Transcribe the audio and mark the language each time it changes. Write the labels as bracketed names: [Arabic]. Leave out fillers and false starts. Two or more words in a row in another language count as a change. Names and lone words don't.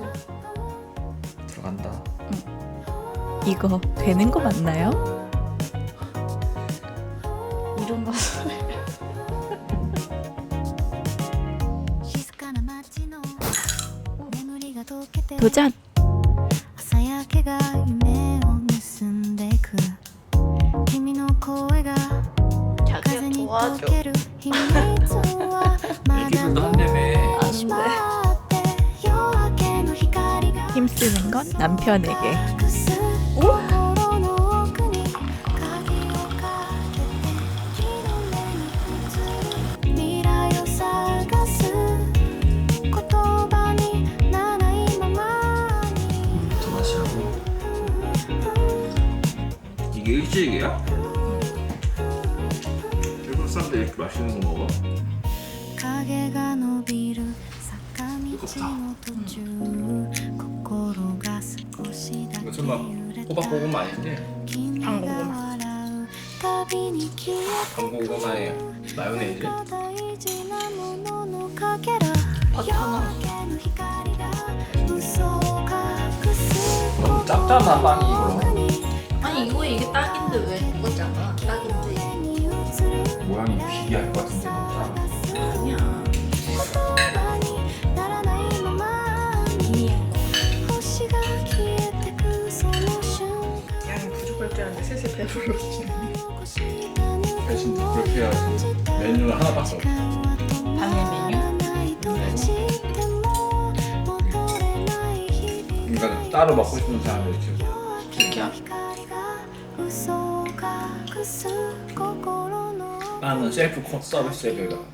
[Korean] 들어간다. 이거 되는 거 맞나요? 이런 거. 도전! [Japanese] 朝焼けが夢を盗んでく君の声が [Korean] 자기야 [Japanese] 風に溶 [Korean] 도와줘. [Japanese] ける秘密はまだ [Korean] 애기들도 한다며. [Japanese] しまって夜明けの光が [Korean] 힘쓰는 건 남편에게. [Japanese] 隠す心の奥に鍵をかけて日の目に映る未来を探す言葉にならないままに [Korean] 더 마시라고. 이게 일주일이야? 일본 사람들 이렇게 맛있는 거 먹어? [Japanese] 影が伸びる坂道の途中心が少しだ [Korean] 이거 [Japanese] け [Korean] 설마 [Japanese] 揺れた [Korean] 호박고구마 아닌데? [Japanese] 君が笑うたびに消え [Korean] 방고구마에 마요네즈? [Japanese] た大事なもののかけら [Korean] 버터는 [Japanese] 夜明けの光が嘘を隠す [Korean] 너무 짭짤한 빵이 이거. 아니, 이게 딱인데 왜 이거잖아. 딱인데. [Japanese] に映る [Korean] 모양이 비기할 것 같은데 너무 짜. 아니야. [Japanese] 言葉にならないままに星が消えてくその瞬間 [Korean] 양이 부족할 줄 알았는데 슬슬 배불러지네. 대신 그렇게 해야지. 메뉴는 하나밖에 없어. 방해 메뉴? 그러니까 따로 먹고 싶은 사람들 지금. 진짜? 나는 셀프 서비스에 배가.